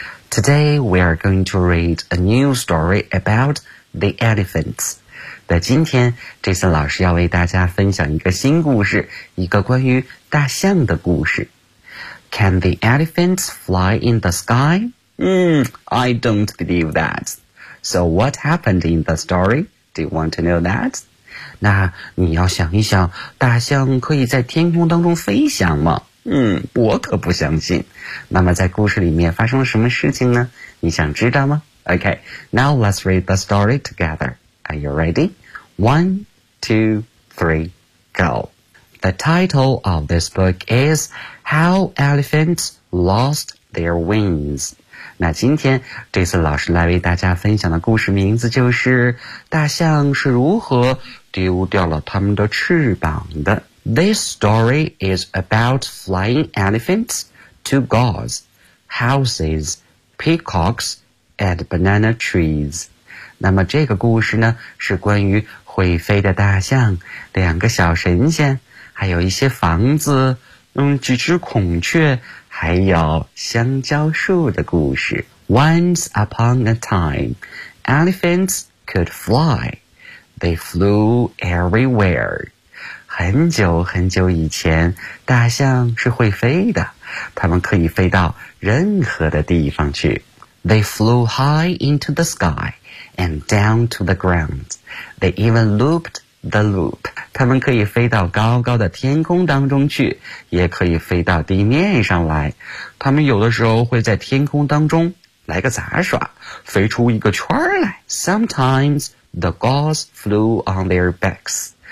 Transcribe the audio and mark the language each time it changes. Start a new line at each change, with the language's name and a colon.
English: Today, we are going to read a new story about the elephants.
Chinese: 在今天 Jason 老师要为大家分享一个新故事，一个关于大象的故事。
English: Can the elephants fly in the sky? I don't believe that. So what happened in the story? Do you want to know that?
Chinese: 那你要想一想，大象可以在天空当中飞翔吗？我可不相信。那么在故事里面发生了什么事情呢？你想知道吗？
English: OK, now let's read the story together. Are you ready? 1, 2, 3, go. The title of this book is How Elephants Lost Their Wings.
Chinese: 那今天这次老师来为大家分享的故事名字就是大象是如何丢掉了他们的翅膀的。
English: This story is about flying elephants, two gauze, houses, peacocks, and banana trees.
Chinese: 那么这个故事呢，是关于会飞的大象、两个小神仙、还有一些房子、几只孔雀、还有香蕉树的故事。
English: Once upon a time, elephants could fly. They flew everywhere.
Chinese: 很久很久以前，大象是会飞的，它们可以飞到任何的地方去。
English: They flew high into the sky and down to the ground. They even looped the loop.
Chinese: 它们可以飞到高高的天空当中去，也可以飞到地面上来。它们有的时候会在天空当中来个杂耍，飞出一个圈来。
English: Sometimes the gauze flew on their backs.